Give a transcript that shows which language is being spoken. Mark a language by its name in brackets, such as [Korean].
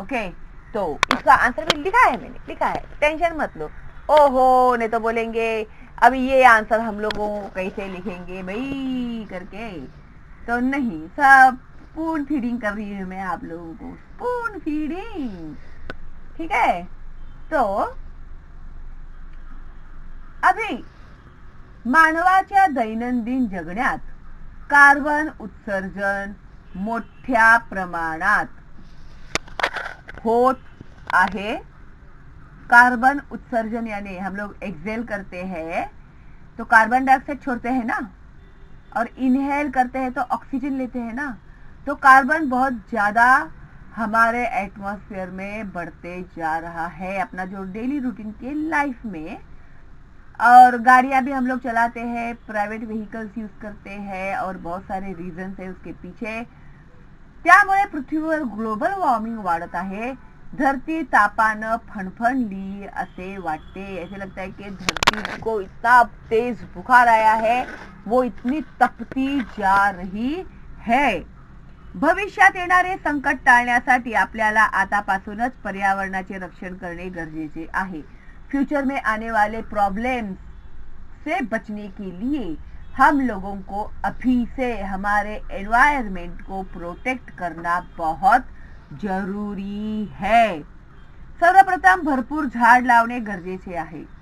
[Hindi] Okay, तो इसका answer भी लिखा है, मैंने लिखा है, टेंशन मत लो। ओहो, नहीं तो बोलेंगे अभी ये आंसर हम लोगों कैसे लिखेंगे भाई करके, तो नहीं, सब स्पून फीडिंग कर रही हूँ मैं आप लोगों को, स्पून फीडिंग, ठीक है। तो अभी [Marathi] मानवाच्या दैनंदिन जगण्यात कार्बन उत्सर्जन मोठ्या प्रमाणात होत आहे। [Hindi] कार्बन उत्सर्जन यानी हम लोग एक्सहेल करते हैं तो कार्बन डाइऑक्साइड छोड़ते हैं ना, और इनहेल करते हैं तो ऑक्सीजन लेते हैं ना। तो कार्बन बहुत ज्यादा हमारे एटमॉस्फेयर में बढ़ते जा रहा है अपना जो डेली रूटीन के लाइफ में। और गाड़ियां भी हम लोग चलाते हैं, प्राइवेट व्हीकल्स यूज करते हैं और बहुत सारे रीजन्स है उसके पीछे। [Marathi] त्यामुळे पृथ्वीवर ग्लोबल वॉर्मिंग वाढत आहे। धरती तापानं फणफणली असे वाटते, [Hindi] ऐसे लगता है कि धरती को इतना तेज बुखार आया है, वो इतनी तपती जा रही है। [Marathi] भविष्यात येणारे संकट टाळण्यासाठी आपल्याला आतापासूनच पर्यावरणाचे रक्षण करणे गरजेचे आहे। [Hindi] फ्यूचर में आने वाले प्रॉब्लम्स से बचने के लिए हम लोगों को अभी से हमारे एनवायरनमेंट को प्रोटेक्ट करना बहुत जरूरी है। [Marathi] सर्वप्रथम भरपूर झाड लावणे गरजेचे आहे।